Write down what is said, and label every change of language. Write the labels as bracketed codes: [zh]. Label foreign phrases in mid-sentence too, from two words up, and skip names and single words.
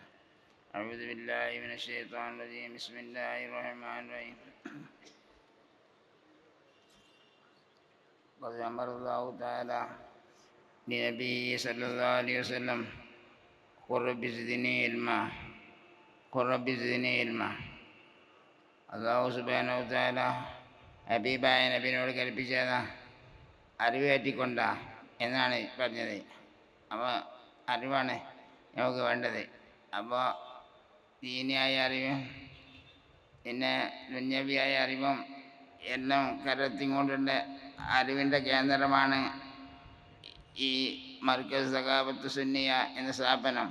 [ar] أعوذ بالله من الشيطان الرجيم. بسم الله الرحمن الرحيم. قد أمر الله تعالى لنبيه صلى الله عليه وسلم قل رب زدني علما قل رب زدني علما. الله سبحانه وتعالى [ml] ഹബീബായ നബിയോട് കൽപ്പിച്ചത് അറിവ് കയറ്റിക്കൊണ്ട എന്നാണ് പറഞ്ഞത്. അപ്പോൾ അറിവാണ് നമുക്ക് വേണ്ടത്. അപ്പോൾ ദീനിയായ അറിവും പിന്നെ ദുന്യവിയായ അറിവും എല്ലാം കലർത്തിക്കൊണ്ടുള്ള അറിവിൻ്റെ കേന്ദ്രമാണ് ഈ മർക്കസ് സഖാവത്ത് സുന്നിയ എന്ന സ്ഥാപനം.